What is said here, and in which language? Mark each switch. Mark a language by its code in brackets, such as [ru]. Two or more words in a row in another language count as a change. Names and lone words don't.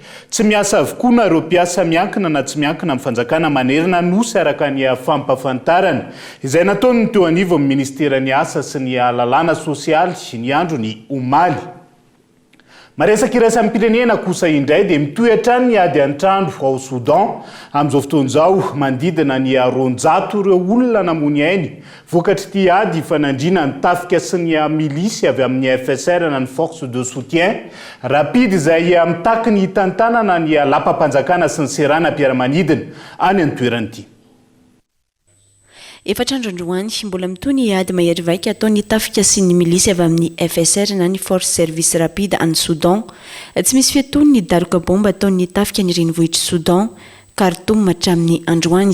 [mg] Tsy miasa avokoa nareo mpiasa miankina na tsy miankina amin'ny fanjakana manerana nosy araka ny fampafantarana izay nataony teo anivo amin'ny ministeran'ny asa sy ny lalàna sosialy ny andro ny omaly. Maresaka iraisany pirenena kosa indray dia mitohatra ny ady an-trano ao Soudan amin'izao fotoan'izao manodidina ny 200 ireo olona namony ainy vokatry ity ady fanandriana ny tafika sy ny milisy avy amin'ny FSR na ny [fr] force de soutien rapide [mg] izay mitaky ny tantanana ny lapam-panjakana sy ny seranam-piaramanidina any an-toerana ity. Efatrandro androany mbola mitony ady mahery vaika ataony tafika sy ny milisy avy amin'ny FSR na ny [fr] force service rapide [mg] any Soudan. Tsy misy fiatony ny daroka bomba ataony tafika ny renivohitra Soudan Khartoum hatramin'ny androany.